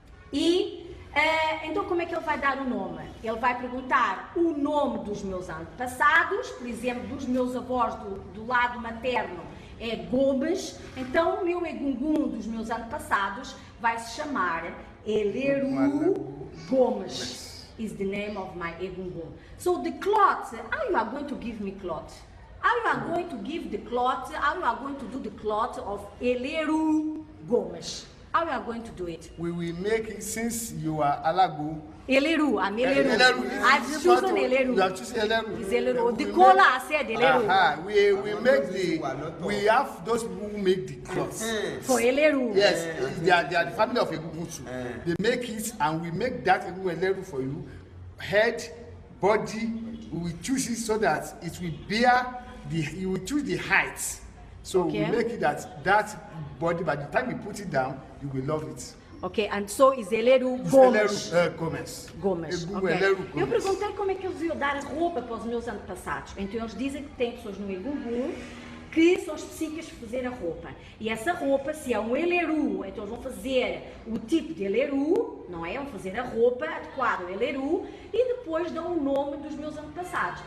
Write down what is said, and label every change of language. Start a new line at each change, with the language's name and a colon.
Portuguese: E então como é que ele vai dar o nome? Ele vai perguntar o nome dos meus antepassados, por exemplo, dos meus avós do lado materno é Gomes, então o meu egungun dos meus antepassados vai se chamar Eleru Gomes.
English: Is the name of my egungun. So the cloth, how you are going to give me cloth? How you are going to give the cloth, how you are going to do the cloth of Eleru Gomes? How you are going to do it? We will make it, since you are Alago. Eleru, I'm Eleru. I've chosen Eleru. You have chosen Eleru. It's Eleru. The caller said Eleru. We make we have those people who make the clothes. For Eleru. Yes, they are the family of Egungun. They make it and we make that Eleru for you. Head, body, we will choose it so that it will bear you will choose the height. So we make it that body, by the time you put it down, you will love it. Ok, and so is Eleru Gomes. Gomes. Gomes. Okay. Eleru Gomes.
Portuguese: Eu perguntei como é que eles iam dar roupa para os meus antepassados. Então eles dizem que tem pessoas no Egungun que são específicas para fazer a roupa. E essa roupa, se é um Eleru, então eles vão fazer o tipo de Eleru, não é? Vão fazer a roupa adequada ao Eleru e depois dão o nome dos meus antepassados.